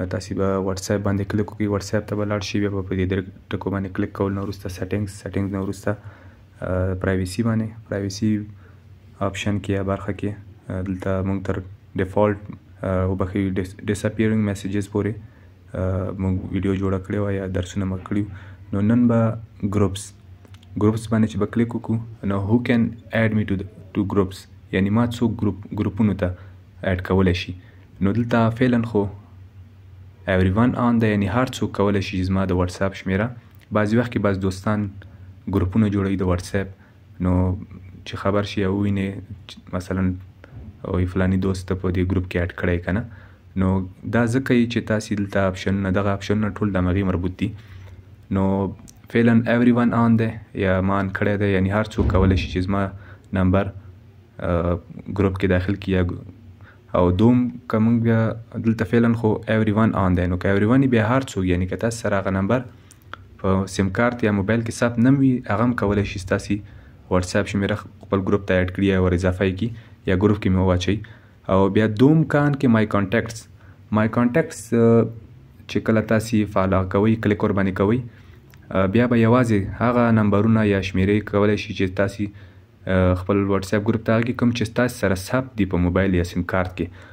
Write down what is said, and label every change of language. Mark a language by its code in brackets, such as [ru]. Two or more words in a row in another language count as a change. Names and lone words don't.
[ps] تاسو به واتس اپ باندې کلیک وکړئ، واتس اپ ته به لاړ شئ، بیا به په دې ټکو باندې کلیک کول نه وروسته سیټینګز نه وروسته [en] privacy privacy option [ps] کې یا برخه کې دلته موږ تر ډیفالت وبخښئ [en] disappearing messages [ps] پورې موږ ویډیو جوړه کړې وه یا درسونه مو کړي. نو نن به ګروپس باندې چې به کلیک وکړو نو [en] who can add me to groups, [ps] یعنی ما څوک ګروپونو ته ایډ کولی شي. نو دلته فعلا خو [en] every one on [ps] ده، یعنی هر څوک کولی شي زما د واتس اپ شمیره. بعضې وخت کې بعض دوستان ګروپونه جوړوي د واتس اپ، نو چې خبر شي او ووینې مثلا وایي فلاني دوست ته په دې ګروپ کې ایډ کړی که نه، نو دا ځکه یي چې تاسې دلته اپشنونه دغه اپشنونه ټول د همغې مربوط دي. نو فعلا [en] every one on [ps] دی یا ما آن کړی دی، یعنی هر څوک کولی شي چې زما نمبر ګروپ کې داخل کړي. او دوم که موږ بیا دلته فعلا خو [en] every one on [ps] دی، نو که [en] every one [ps] بیا هر څوک، یعنی که تاسو سره هغه نمبر په [en] SIM card [ps] یا موبایل کې ثبت نه وي، هغه هم کولی شي ستاسې واتس اپ شمیره خپل ګروپ ته ایډ کړي یا ور اضافه یې کړي یا ګروپ کې مې واچوي. او بیا دوم کان کې [en] my contacts [ps] چې کله تاسې فالو کوئ، کلیک ور باندې کوئ، بیا به یوازې هغه نمبرونه یا شمیرې کولی شي چې تاسې خپل واتس اپ ګروپ ته هغه کوم چې تاسو سره ثبت دي په موبایل یا [en] SIM card [ps] کې.